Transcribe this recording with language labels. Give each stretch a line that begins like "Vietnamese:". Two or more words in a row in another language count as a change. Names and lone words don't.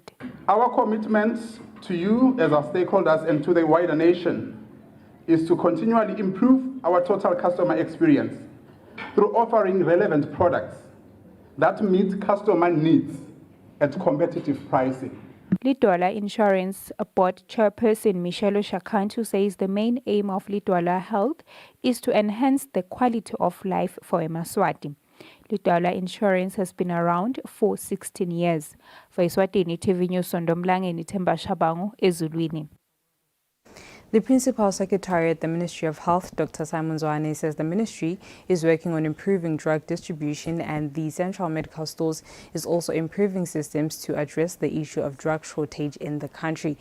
English: Our commitment to you as our stakeholders and to the wider nation is to continually improve our total customer experience through offering relevant products that meet customer needs at competitive pricing. Lidwala Insurance Board Chairperson Michelle Shakantu says the main aim of Lidwala Health is to enhance the quality of life for eMaswati. Lidwala Insurance has been around for 16 years. For Eswatini TV News, Sondomlangeni Themba Shabangu, Ezulwini. The Principal Secretary at the Ministry of Health, Dr. Simon Zwane, says the ministry is working on improving drug distribution, and the Central Medical Stores is also improving systems to address the issue of drug shortage in the country.